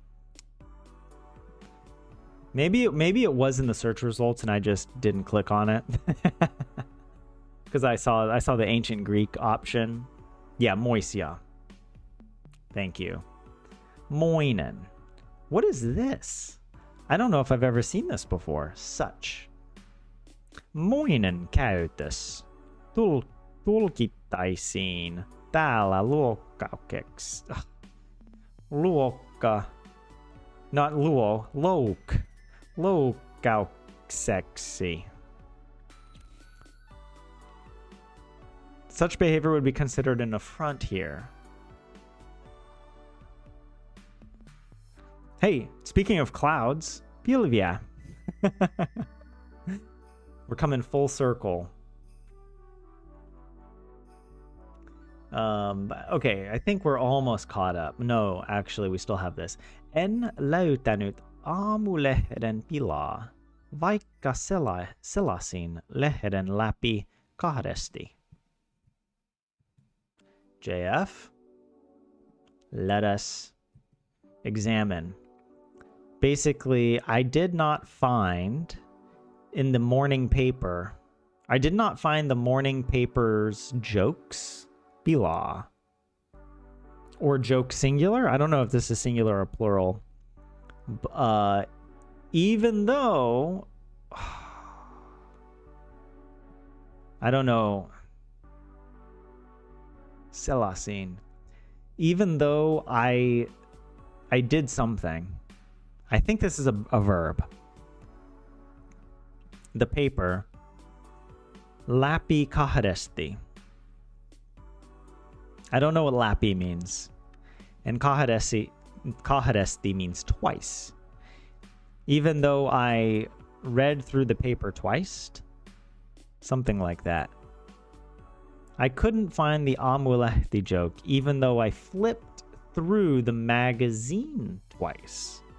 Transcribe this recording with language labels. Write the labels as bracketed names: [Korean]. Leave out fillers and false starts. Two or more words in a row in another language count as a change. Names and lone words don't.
[English] Maybe it was in the search results and I just didn't click on it. Because I saw the ancient Greek option. Yeah, moisia. Thank you. Moinen. What is this? I don't know if I've ever seen this before. Such. [Finnish] Moinen käytös. Tulkittaisiin täällä luokkaukeksi. [English] Luokka. Not luo. [Finnish] Loukkaukseksi. [English] Such behavior would be considered an affront here. Hey, speaking of clouds, Pilvia. We're coming full circle. Okay, I think we're almost caught up. No, actually, we still have this. [Finnish] En löytänyt aamulehden tilaa, vaikka selasin lehden läpi kahdesti. [English] JF, let us examine. Basically, I did not find in the morning paper, I did not find the morning paper's jokes, bila, or joke singular. I don't know if this is singular or plural. Even though, I don't know, selasin, even though I did something. I think this is a verb. The paper. [Finnish] Läpi kahdesti. [English] I don't know what läpi means. And kahdesti means twice. Even though I read through the paper twice. Something like that. I couldn't find the aamulehti joke, even though I flipped through the magazine twice.